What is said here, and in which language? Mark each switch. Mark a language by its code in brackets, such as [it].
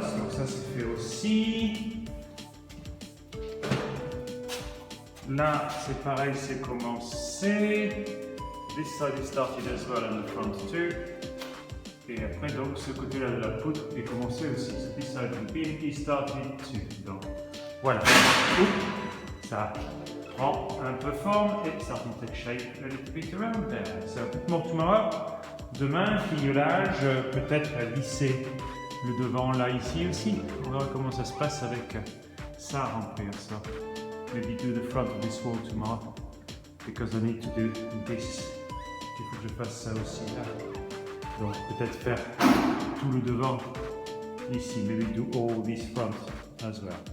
[fr] Donc ça c'est fait aussi. là, c'est pareil, c'est commencé. [en] This side is started as well and the front too. [fr] Et après, donc, ce côté-là de la poutre est commencé aussi. [en] So this side of the beam is started too. [fr] Donc, voilà. Oups, ça prend un peu forme et ça prend [en] take shape a little bit around there. So, more tomorrow. [fr] Demain, fignolage, peut-être lisser le devant là, ici aussi. On verra comment ça se passe avec ça à remplir. [en] So, maybe do the front of this wall tomorrow. Because I need to do this. [fr] Il faut que je fasse ça aussi là. Donc peut-être faire tout le devant ici. [en] Maybe do all this front as well.